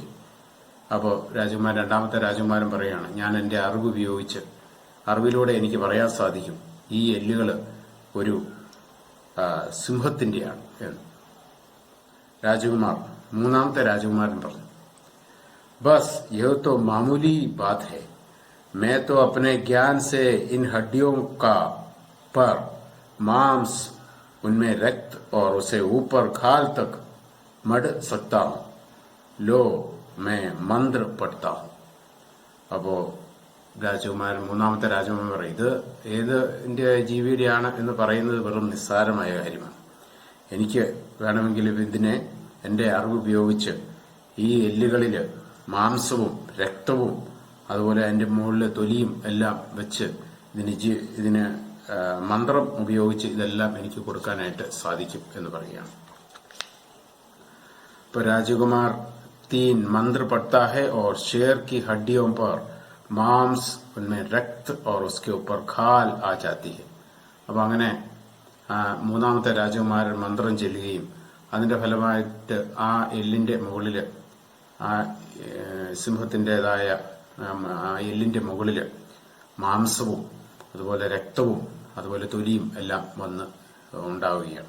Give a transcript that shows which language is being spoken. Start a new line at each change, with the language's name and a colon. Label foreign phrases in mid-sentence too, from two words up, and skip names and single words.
Malayalam: അപ്പോ രണ്ടാമത്തെ രാജകുമാരൻ പറയാണ്, ഞാൻ എന്റെ അറിവിലൂടെ എനിക്ക് പറയാൻ സാധിക്കും ഈ എല്ലുകൾ ഒരു സിംഹത്തിന്റെയാണ് എന്ന്. മൂന്നാമത്തെ രാജകുമാരൻ പറഞ്ഞു,
Hindi: बस यह तो मामूली बात है, मैं तो अपने ज्ञान से इन हड्डियों का पर मांस, उनमें रक्त और उसे ऊपर खाल तक मढ़ सकता हूं. लो मैं मंत्र पढ़ता हूं.
Malayalam: അപ്പോ മൂന്നാമത്തെ രാജകുമാരൻ പറയും, ഇത് ഏതിന്റെ ജീവിയുടെയാണ് എന്ന് പറയുന്നത് വെറും നിസ്സാരമായ കാര്യമാണ്. എനിക്ക് വേണമെങ്കിൽ ഇതിനെ എന്റെ അറിവ് ഉപയോഗിച്ച് ഈ എല്ലുകളില് മാംസവും രക്തവും അതുപോലെ അതിന്റെ മുകളിലെ തൊലിയും എല്ലാം വെച്ച് ഇതിന് മന്ത്രം ഉപയോഗിച്ച് ഇതെല്ലാം എനിക്ക് കൊടുക്കാനായിട്ട് സാധിക്കും എന്ന് പറയുകയാണ്. ഇപ്പൊ രാജകുമാർ
Hindi: 3 मंत्र पढ़ता है और शेर की हड्डियों पर मांस, उनमें रक्त और उसके ऊपर खाल आ जाती है.
Malayalam: അപ്പൊ അങ്ങനെ മൂന്നാമത്തെ രാജകുമാരൻ മന്ത്രം ചൊല്ലുകയും അതിന്റെ ഫലമായിട്ട് ആ എല്ലിന്റെ മുകളില് ആ സിംഹത്തിന്റേതായ ആ എല്ലിന്റെ മുകളില് മാംസവും അതുപോലെ രക്തവും അതുപോലെ തൊലിയും എല്ലാം വന്ന് ഉണ്ടാവുകയാണ്.